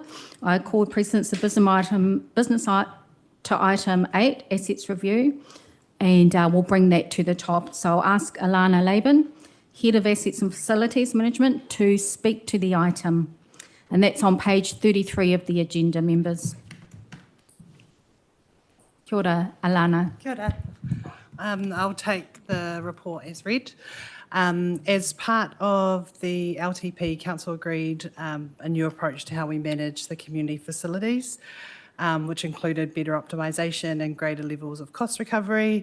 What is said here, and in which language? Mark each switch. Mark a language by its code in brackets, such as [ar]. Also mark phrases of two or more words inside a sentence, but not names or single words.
[en] I call precedence of business to item 8, Assets Review, and we'll bring that to the top. So I'll ask Alana Laban, Head of Assets and Facilities Management, to speak to the item. And that's on page 33 of the agenda, members. [mi] Kia ora, Alana. Kia ora. [en] I'll take the report as read. As part of the LTP, Council agreed a new approach to how we manage the community facilities. which included better optimisation and greater levels of cost recovery.